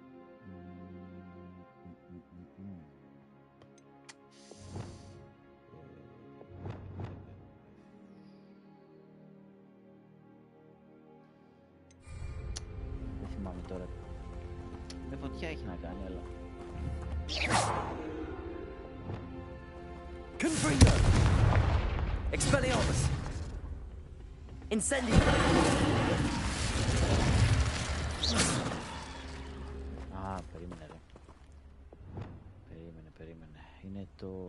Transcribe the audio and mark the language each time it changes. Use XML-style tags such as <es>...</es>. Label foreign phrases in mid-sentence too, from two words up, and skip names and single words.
<el>Δεν θυμάμαι τώρα. Με φωτιά έχει να κάνει, αλλά...</el> <la>Confringo! Expelliarmus! Incendio!</la> <el>Α, περίμενε ρε. Περίμενε. Είναι το...</el>